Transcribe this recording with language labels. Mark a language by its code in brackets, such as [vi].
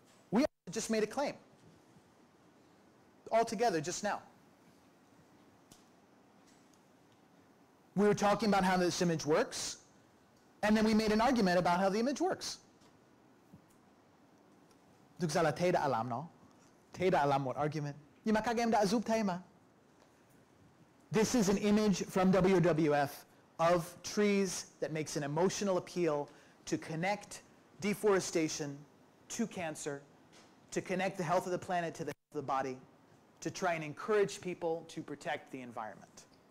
[en] We just made a claim. All together just now. We were talking about how this image works, and then we made an argument about how the image works. [vi] Thực ra là thầy đã làm nó. Thầy đã làm một argument. Nhưng mà các em đã giúp thầy mà. [en] This is an image from WWF of trees that makes an emotional appeal to connect deforestation to cancer, to connect the health of the planet to the health of the body, to try and encourage people to protect the environment.